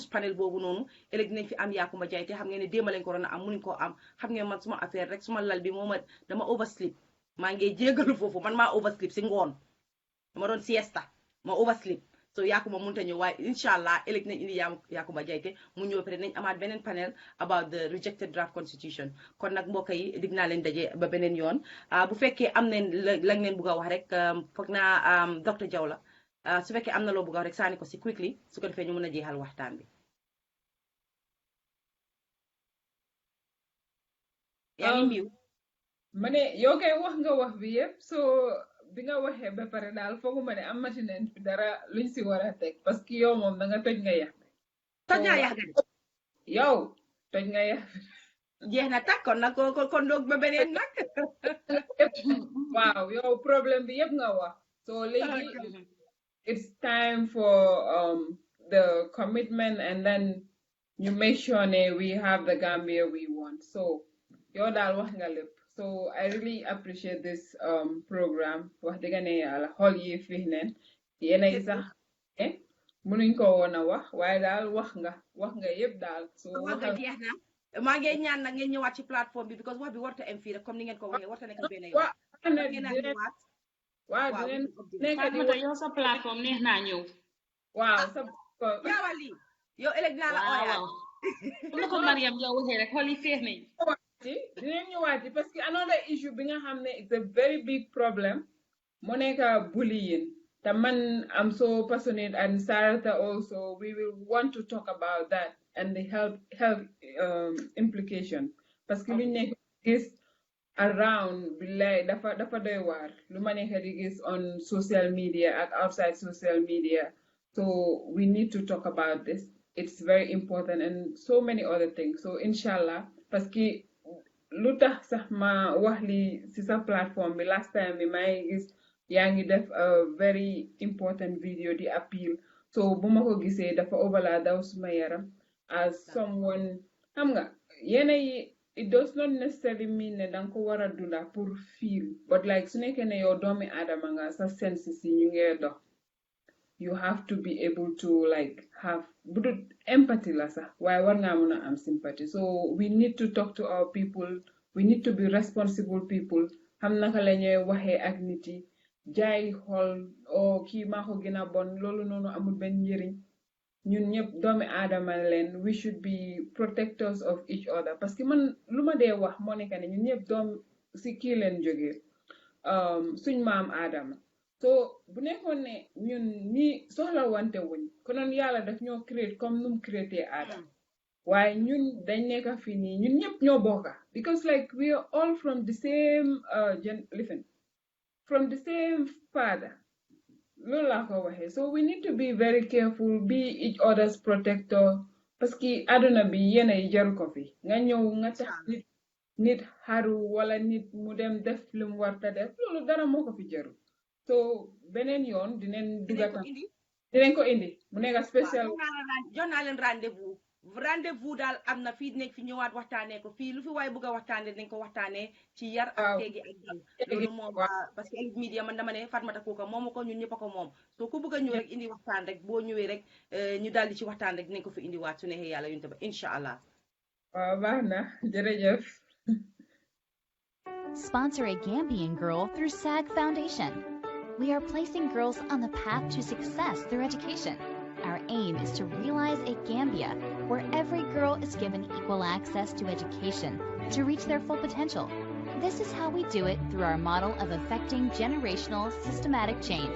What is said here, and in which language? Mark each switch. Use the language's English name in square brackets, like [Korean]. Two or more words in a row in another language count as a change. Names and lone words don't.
[Wolof] panel boobu noonu ëllëg dinañ fi am Yakumba Jaiteh xam ngeen ne démb lañ ko waroon a am munuñ koo am xam ngeen man suma affaire rek suma lal bi moo ma dama oversleep maa ngi jégalu foofu man maa oversleep si ngoon dama doon siesta ma oversleep so Yakuma mënut a ñëw waaye [Arabic] incha allah [Wolof] ëllëg nañ indi Yakumba Jaiteh mu ñëw peut-être nañ amaat beneen panel [English] about the rejected draft constitution [Wolof] kon nag mbokk yi dig naa leen daje ba beneen yoon bu fekkee am nañ lañ leen bugg a wax rek foog naa docteur Jaw la su fekkee am na loo bugg a wax rek saani ko si quickly su ko defee ñu mën a jeexal waxtaan bi. yaa ngi mbiw ma ne yow kay wax nga wax bi yëpp so bi nga waxee ba pare daal fooguma ne amati nañ fi dara luñ si war a teg parce que yow moom da nga toj nga yax toj nga yax yow toj nga yax jeex na tàkk kon nag kon doog ba beneen nag. Wow, yow problème bi yëpp nga wax. [English] So léegi it's time for the commitment, and then you make sure we have the Gambia we want. [Wolof] So yow daal wax nga lépp. [English] So I really appreciate this program. [Wolof] Wax dëgg ne yàlla xol yi fi neen yéenay sax mënuñ ko woon a wax waaye daal wax nga yëpp daal. So wax nga jeex na. maa ngi ñaan nag ngeen ñëwaat ci plateforme bi because wax bi warta am fii rek comme ni ngeen ko waxee warta nekk benn yoon. waaw dinañ nekk yow sa plateforme neex naa ñëw. waaw sa jaawali yow ëllëg dinaa la ooyaat. na ko Mariam yow waxee rek xool yi feex nañ. dinañ ñëwaat [French] parce que [English] another issue [Wolof] bi nga xam ne [English] it's a very big problem [Wolof] moo nekk bullying. te man [English] I'm so passionate, and Sarata also, we will want to talk about that and the health implication. [French] Parce que [Wolof] luñ nekk gis around billahi dafa doy waar lu ma nekk di gis [English] on social media and outside social media. So we need to talk about this. It's very important, and so many other things. So inshallah, [French] parce que [Wolof] lu tax sax ma wax li ci sa plateforme bi [English] last time [Wolof] bi may gis yaa ngi def [English] a very important video [Wolof] di appeal. So bu ma ko gisee dafa overla daw suma yaram [English] as someone [Wolof] xam nga yéena yi [English] it does not necessarily mean [Wolof] ne danga ko war a dunda pour feel, [English] but like [Wolof] su nekkee ne yow doomi aadama nga sa senses yi ñu ngee dox, [English] you have to be able to like have budut empathy [Wolof] la sax waaye war ngaa mën a am [English] sympathy. So we need to talk to our people, we need to be responsible people, [Wolof] xam naka la ñuy waxee ak nit yi jaay xool o kii maa ko gën a bon loolu noonu amul benn njëriñ. ñun ñëpp doomi aadama leen, [English] we should be protectors of each other [French] parce que [Wolof] man lu ma dee wax moo nekk ne ñun ñëpp doom si kii leen jógee suñ maam aadama. So bu nekkoon ne ñun ñi soxla wante wuñ konoon yàlla daf ñoo créer comme num créé aadama waaye ñun dañ nekk fii nii ñun ñëpp ñoo bokka [English] because like we are all from the same from the same father. So we need to be very careful, be each other's protector. [Wolof] Parce que aduna bi yena yi jaru ko fi nga ñëw nga tax nit haru wala nit mu dem def lu mu warta def loolu dara moo ko fi jaru. So beneen yoon dinañ ko indi mu nekk spécial. jox naa leen rendez-vous daal am na fii nekk fi ñëwaat waxtaanee ko fii lu fi waaye bëgg a waxtaanee dinañ ko waxtaanee ci yar ak teegi ak dal loolu moom [French] parce que [Wolof] Elite Media man dama ne Fatoumatta Kuka moomu ko ñun ñëpp a ko moom so ku bëgg a ñëw rek indi waxtaan rek boo ñëwee rek ñu daldi ci waxtaan rek dinañ ko fi indi waat su neexee yàlla yunte ba [Arabic] incha allah. [Wolof] waaw baax na jërëjëf. [English] Sponsor a Gambian girl through SAG Foundation. We are placing girls on the path to success through education. Our aim is to realize a Gambia where every girl is given equal access to education to reach their full potential. This is how we do it through our model of effecting generational systematic change.